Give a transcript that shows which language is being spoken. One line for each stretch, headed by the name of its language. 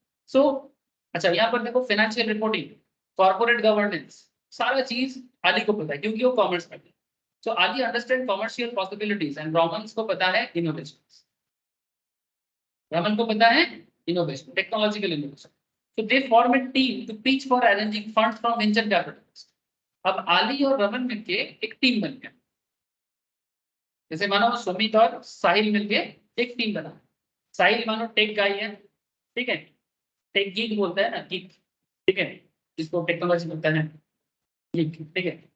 Hindi: सो अच्छा यहाँ पर देखो फाइनेंशियल रिपोर्टिंग, कॉर्पोरेट गवर्नेंस, सारा चीज आली को पता है क्योंकि वो कॉमर्स में है। सो आली
English: understand commercial possibilities and
Hindi: Raman को पता है इनोवेशन, रमन को पता है innovation, technological innovation.
English: So they form a team to pitch for arranging funds from venture capitalists.
Hindi: अब आली और रमन मिलके एक टीम बन गया, जैसे मानो सुमित और साहिल मिलके एक टीम बना। साहिल मानो टेक गाई है, ठीक है, टेक गीक बोलता है ना, गीक, ठीक है जिसको टेक्नोलॉजी बोलता है गीक, ठीक है।